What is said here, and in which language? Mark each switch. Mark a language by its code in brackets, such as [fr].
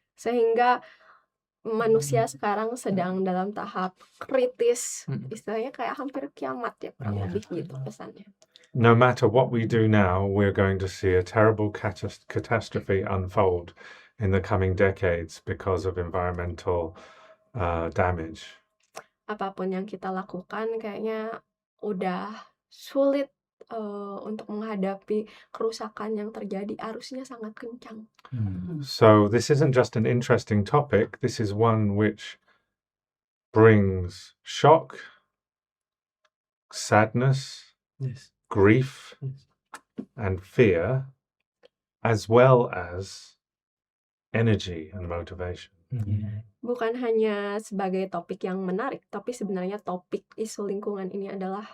[id] Sehingga manusia sekarang sedang dalam tahap kritis, istilahnya kayak hampir kiamat ya, kurang lebih gitu pesannya. [en] No matter what we do now, we're going to see a terrible catastrophe unfold in the coming decades because of environmental damage. [id] Apapun yang kita lakukan kayaknya udah sulit untuk menghadapi kerusakan yang terjadi, arusnya sangat kencang. [en] So this isn't just an interesting topic, this is one which brings shock, sadness, Yes. grief, Yes. and fear, as well as energy and motivation. [id] Bukan hanya sebagai topik yang menarik, tapi sebenarnya topik isu lingkungan ini adalah